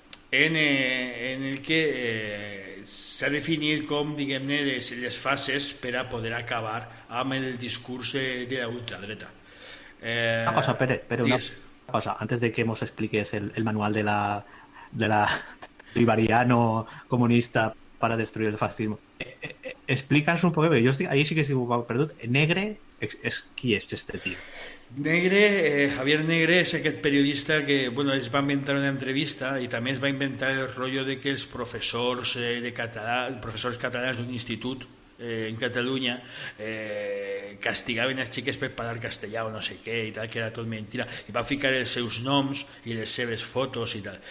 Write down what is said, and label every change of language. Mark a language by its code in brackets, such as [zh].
[ca] en el que s'ha definit com, diguem-ne, les fases per a poder acabar amb el discurs de la ultradreta. [es] Una cosa, Pere, una cosa, antes de que nos expliques el manual de la bolivariano comunista para destruir el fascismo, explícanos un poco, yo ahí sí que estoy un poco perdido. [ca] Negre, ¿qui és este tío? Negre, Javier Negre és aquest periodista que, bueno, es va inventar una entrevista i també es va inventar el rotllo de que els professors professors catalans d'un institut en Catalunya castigaven les xiques per parlar castellà o no sé què i tal, que era tot mentira, i va ficar els seus noms i les seves fotos i tal.